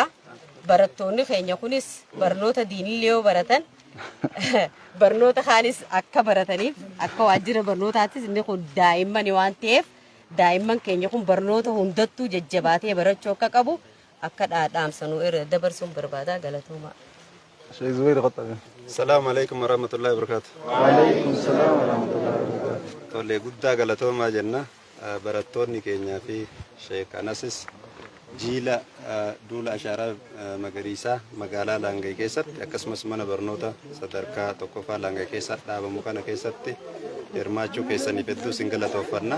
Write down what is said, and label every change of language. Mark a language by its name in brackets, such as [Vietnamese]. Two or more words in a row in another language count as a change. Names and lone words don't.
[Oromo] Barattoonni keenya kunis barnoota diinillee yoo baratan barnoota kaanis akka barataniif akka waajjira barnootaattis inni kun daa'imman waan ta'eef daa'imman keenya kun barnoota hundattuu jajjabaatee barachuu akka qabu akka dhaamsanuu irra dabarsuun barbaada galatooma. Sheikh Zubair qaxxabe. [Arabic] السلام عليكم ورحمة الله وبركاته. وعليكم السلام ورحمة الله وبركاته. [Oromo] Tole guddaa galatoomaa jenna barattoonni keenyaa fi Sheikh Anasis jiila duula ashaaraa magariisaa magaalaa Laangee keessatti akkasumas mana barnoota sadarkaa tokkoffaa Laangee keessa dhaabamu kana keessatti hirmaachuu keessaniif hedduu isin galatooffanna.